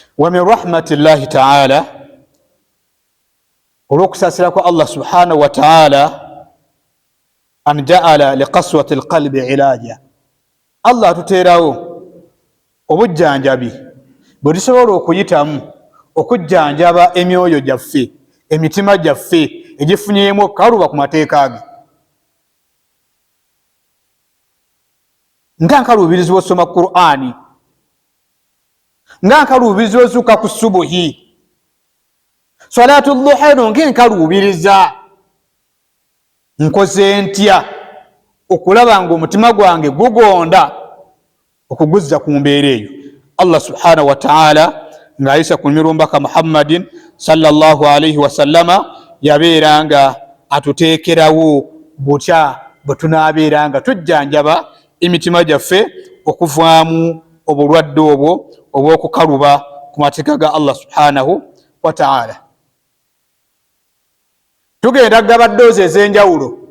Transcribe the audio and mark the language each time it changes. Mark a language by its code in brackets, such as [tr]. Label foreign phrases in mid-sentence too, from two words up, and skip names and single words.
[ar] ومن رحمة الله تعالى, [lg] olw'okusaasira kwa Allah [ar] سبحانه وتعالى أن جعل لقسوة القلب علاجا. [lg] Allah atuteerawo obujjanjabi bwe tusobola okuyitamu okujjanjaba emyoyo gyaffe, emitima gyaffe egifunyeemu okukaluba ku mateeka ge. Nga nkaluubirizi bw'osoma Qur'ani, nga nkaluubirizi bw'ozuuka ku subuhi, [ar] صلاة الضحى [lg] eno ng'enkaluubiriza. Nkoze ntya okulaba nga omutima gwange gugonda okuguzza ku mbeera eyo? Allah [ar] سبحانه وتعالى [lg] ng'ayisa ku mirumbaka Muhammadin [ar] صلى الله عليه وسلم [lg] yabeera nga atuteekerawo butya bwe tunaabeera nga tujjanjaba emitima gyaffe okuvaamu obulwadde obwo obw'okukaluba ku mateeka ga Allah [ar] سبحانه وتعالى. [lg] Tugenda kugaba ddoozi ez'enjawulo.